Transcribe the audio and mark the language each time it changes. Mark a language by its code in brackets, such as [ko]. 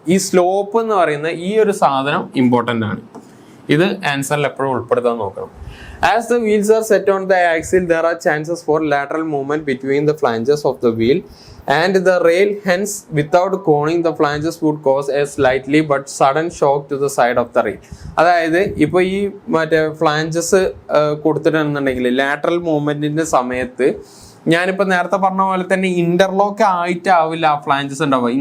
[ml] ഈ സ്ലോപ്പ് എന്ന് പറയുന്ന ഈ ഒരു സാധനം ഇമ്പോർട്ടൻ്റ് ആണ്. ഇത് ആൻസറിൽ എപ്പോഴും ഉൾപ്പെടുത്താൻ നോക്കണം. [en] As the wheels are set on the axle, there are chances for lateral movement between the flanges of the wheel and the rail. Hence, without coning, the flanges would cause a slightly but sudden shock to the side of the rail. [ml] അതായത് ഇപ്പോൾ ഈ മറ്റേ flanges കൊടുത്തിട്ടുണ്ടെന്നുണ്ടെങ്കിൽ lateral മൂവ്മെന്റിന്റെ സമയത്ത് ഞാനിപ്പോൾ നേരത്തെ പറഞ്ഞ പോലെ തന്നെ ഇന്റർലോക്ക് ആയിട്ടാവില്ല ആ ഫ്ലാഞ്ചസ് ഉണ്ടാവുക.